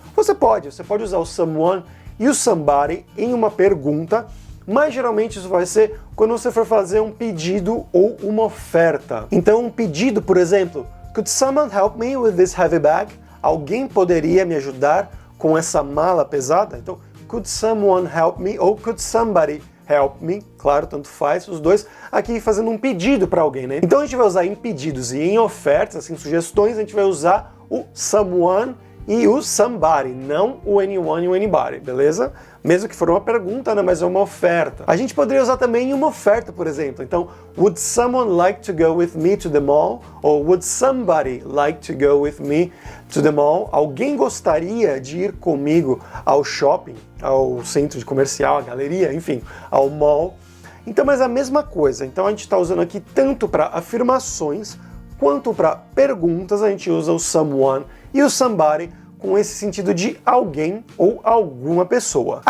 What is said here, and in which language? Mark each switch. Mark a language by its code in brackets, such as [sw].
[pt] Você pode usar o someone e o somebody em uma pergunta, mas geralmente isso vai ser quando você for fazer um pedido ou uma oferta. Então um pedido, por exemplo, [en] could someone help me with this heavy bag? [pt] Alguém poderia me ajudar com essa mala pesada? [en] Então, could someone help me ou could somebody help me? [pt] Claro, tanto faz, os dois aqui fazendo um pedido para alguém, né? Então a gente vai usar em pedidos e em ofertas, assim, sugestões, a gente vai usar o someone e o somebody, não o anyone e o anybody, beleza? Mesmo que for uma pergunta, né, mas é uma oferta. A gente poderia usar também uma oferta, por exemplo. [en] Então, would someone like to go with me to the mall? Ou would somebody like to go with me to the mall? [pt] Alguém gostaria de ir comigo ao shopping, ao centro de comercial, à galeria, enfim, ao mall? Então, mas a mesma coisa. Então a gente está usando aqui tanto para afirmações quanto para perguntas, a gente usa o someone e o somebody com esse sentido de alguém ou alguma pessoa.